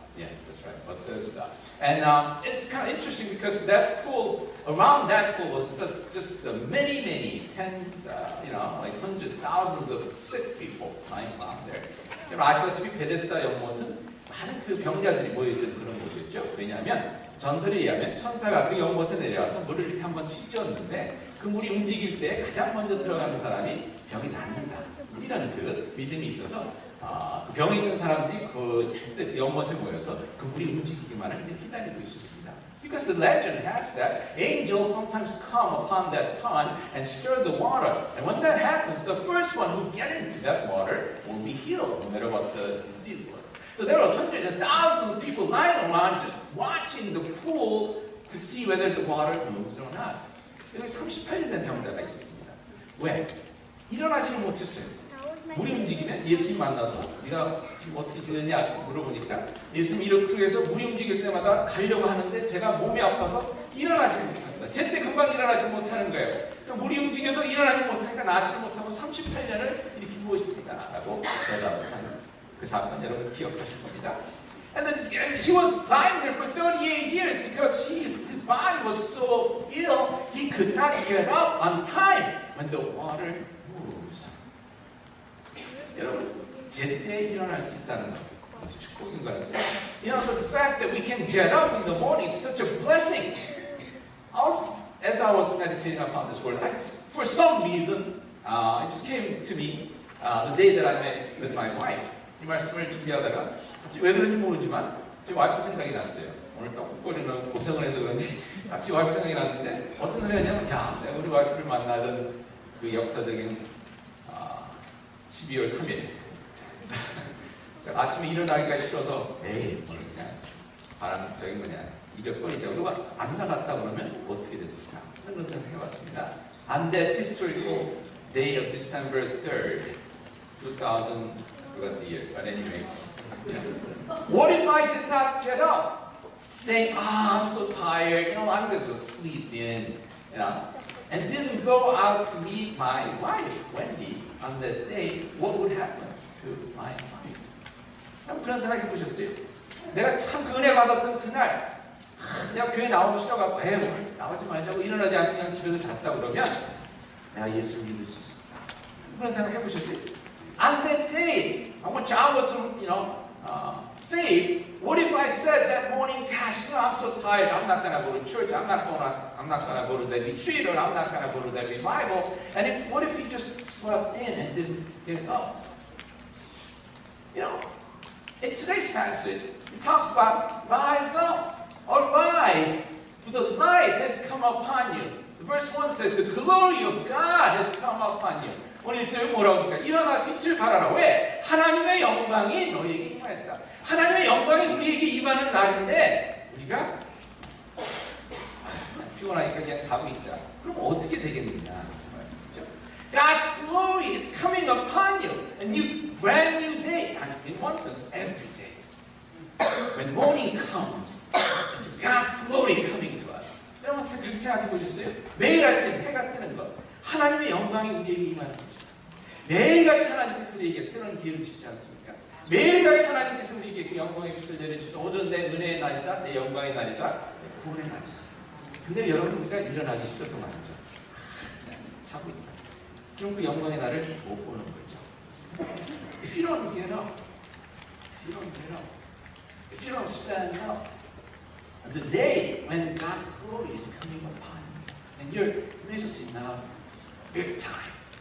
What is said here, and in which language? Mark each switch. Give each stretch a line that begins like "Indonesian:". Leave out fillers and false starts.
English: Yeah, that's right, Bethesda. And it's kind of interesting because that pool, around that pool was just many, like hundreds, thousands of sick people lying around there.
Korean: 여러분 아시다시피 베데스다 연못은 많은 그 병자들이 모여있던 그런 곳이었죠. 왜냐하면 전설에 의하면 천사가 그 연못에 내려와서 물을 이렇게 한번 휘저었는데 그 물이 움직일 때 가장 먼저 들어가는 사람이 병이 낫는다. 이런 그 믿음이 있어서 그 병에 있던 사람들이 그 잔뜩 연못에 모여서 그 물이 움직이기만을 이제 기다리고 있었습니다.
English: Because the legend has that angels sometimes come upon that pond and stir the water. And when that happens, the first one who get into that water will be healed, no matter what the disease was. So there were hundreds and thousands of people lying around just watching the pool to see whether the water moves or not.
Korean: 여기 38년 된 병자가 있었습니다. 왜? 일어나지는 못했어요. 물이 움직이면 예수님 만나서 네가 지금 어떻게 지냈냐 물어보니까 예수님 이렇게 해서 물이 움직일 때마다 가려고 하는데 제가 몸이 아파서 일어나지 못합니다. 제때 금방 일어나지 못하는 거예요. 그러니까 물이 움직여도 일어나지 못하니까 낫지 못하고 38년을 이렇게 누워 있습니다. 라고 대답을 하는 그 사건 여러분 기억하실 겁니다.
English: And he was lying there for 38 years because his body was so ill he could not get up on time when the water moves.
Korean: 여러분, 제때 일어날 수 있다는 것, 축복인 것 같아요.
English: You know, the fact that we can get up in the morning is such a blessing. As I was meditating upon this word, for some reason, it just came to me the day that I met with my wife.
Korean: 이 말씀을 준비하다가 왜 그런지 모르지만 제 와이프 생각이 났어요. 오늘 떡국거리는 고생을 해서 그런지 같이 와이프 생각이 났는데 어떤 생각이냐면 야, 내가 우리 와이프를 만나던 그 역사적인 12월 3일 아침에 일어나기가 싫어서 에이 뭐 그냥 바람적인 거냐 이적거리자 누가 안 나갔다 그러면 어떻게 됐을까 그런 생각을 해봤습니다.
English: On that historical day of December 3rd 2000 forgot the year but anyway what if I did not get up saying I'm so tired I'm going to sleep in and didn't go out to meet my wife Wendy on that day, what would happen to my life?
Korean: 그런 생각 해보셨어요? 내가 참 그 은혜 받았던 그날 내가 교회 나오기 싫어갖고 에이 나오지 말자고 일어나지 않고 그냥 집에서 잤다 그러면 내가 예수를 믿을 수 있어. 그런 생각 해보셨어요?
English: On that day, which I was saved, what if I said that morning, gosh, I'm so tired, I'm not going to go to church, I'm not going to go to that retreat, or I'm not going to go to that revival, and what if he just slept in and didn't get up? In today's passage, it talks about rise up, arise, for the light has come upon you. Verse 1 says, the glory of God has come upon you.
Korean: 오늘 저기 뭐라고 합니까? 일어나 빛을 발하라. 왜? 하나님의 영광이 너에게 임하였다. 하나님의 영광이 우리에게 임하는 날인데 우리가 피곤하니까 그냥 자고 있자. 그럼 어떻게 되겠느냐?
English: God's glory is coming upon you. A new, brand new day. And in one sense, every day. When morning comes, it's God's glory coming to us.
Korean: 여러분 그렇게 생각해 보셨어요? 매일 아침 해가 뜨는 것. 하나님의 영광이 우리에게 임하는 것이다. 매일같이 하나님께서 우리에게 새로운 기회를 주시지 않습니까? 매일같이 하나님께서 우리에게 그 영광의 빛을 내려주시고 오늘은 내 은혜의 날이다, 내 영광의 날이다, 내 구원의 날이다. 근데 여러분 우리가 일어나기 싫어서 말이죠. 자고 있다. 그럼 그 영광의 날을 못 보는 거죠.
English: If you don't get up, if you don't stand up, the day when God's glory is coming upon you, and you're missing out big time.